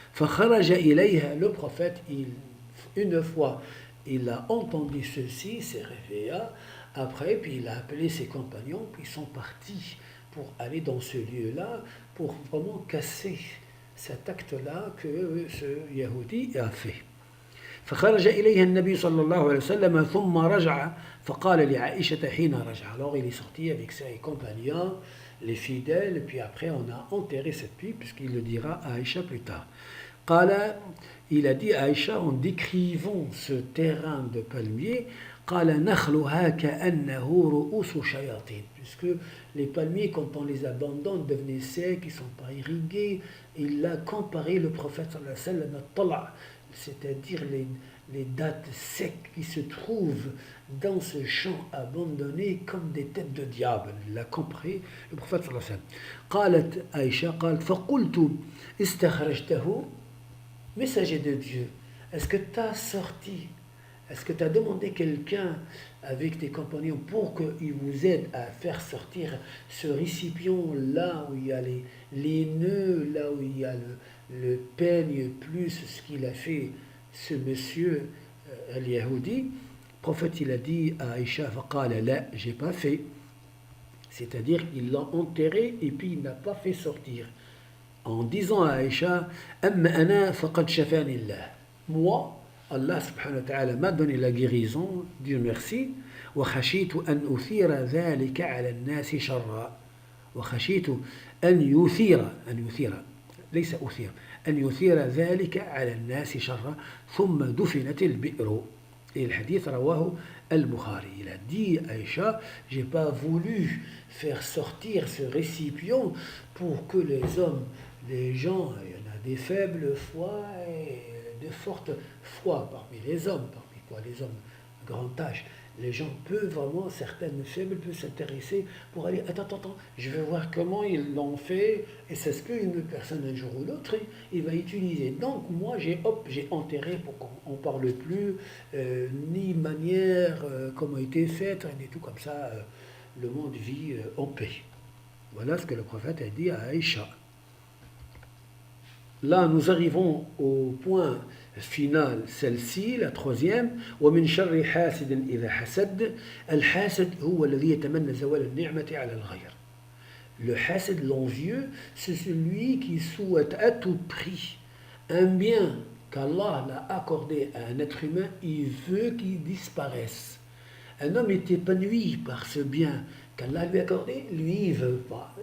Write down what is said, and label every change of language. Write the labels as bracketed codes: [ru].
[ar] فخرج إليها, [fr] le prophète, une fois il a entendu ceci, s'est réveillé, après, puis il a appelé ses compagnons, puis ils sont partis pour aller dans ce lieu-là, pour vraiment casser cet acte-là que ce Yahudi a fait. [ar] فخرج إليها النبي صلى الله عليه وسلم ثم رجع فقال لعائشة حين رجع. [fr] Alors il est sorti avec ses compagnons, les fidèles, et puis après on a enterré cette puits, puisqu'il le dira à Aïcha plus tard. [ar] قال, [fr] il a dit à Aïcha en décrivant ce terrain de palmier, [ar] قال نخلها كأنه رؤوس شياطين. [fr] Puisque les palmiers, quand on les abandonne, devenaient secs, ils ne sont pas irrigués. Il a comparé le prophète sallallahu alayhi wa sallam à tala', c'est-à-dire les dattes secs qui se trouvent dans ce champ abandonné comme des têtes de diable. Il a comparé le prophète sallallahu alayhi wa sallam. [ar] قالت [fr] Aïcha, [ar] قالت فقلت استخرجته, [fr] messager de Dieu, est-ce que tu as sorti, est-ce que tu as demandé quelqu'un avec tes compagnons pour qu'il vous aide à faire sortir ce récipient là où il y a les nœuds, là où il y a le peigne, plus ce qu'il a fait ce monsieur al-Yahoudi? Le prophète il a dit à Aïcha, [ar] فقال لا, [fr] j'ai pas fait. C'est-à-dire qu'il l'a enterré et puis il n'a pas fait sortir. En disant à Aïcha, [ar] أما أنا فقد شفاني الله. [fr] Moi, Allah subhanahu wa ta'ala m'a donné la guérison, Dieu merci. [ar] وخشيت أن أثير ذلك على الناس شرا. وخشيت أن يثير ليس أثير أن يثير ذلك على الناس شرا ثم دفنت البئر. [fr] Et le hadith rawahu al-Bukhari. Il a dit à Aïcha, j'ai pas voulu faire sortir ce récipient pour que les hommes, les gens, il y en a des faibles foi et de fortes foi parmi les hommes, parmi quoi les hommes grand âge. Les gens peuvent vraiment, certaines faibles peuvent s'intéresser pour aller, attends, je vais voir comment ils l'ont fait, et c'est ce qu'une personne un jour ou l'autre, il va utiliser. Donc moi, j'ai enterré pour qu'on ne parle plus, ni manière, comment a été faite, rien du tout comme ça, le monde vit en paix. Voilà ce que le prophète a dit à Aïcha. Là, nous arrivons au point final, celle-ci, la troisième. [ar] ومن شر حاسد إذا حسد. الحاسد هو الذي يتمنى زوال النعمة على الغير. [fr] Le hasad, l'envieux, c'est celui qui souhaite à tout prix un bien qu'Allah l'a accordé à un être humain, il veut qu'il disparaisse. Un homme est épanoui par ce bien qu'Allah lui a accordé, lui il ne veut pas.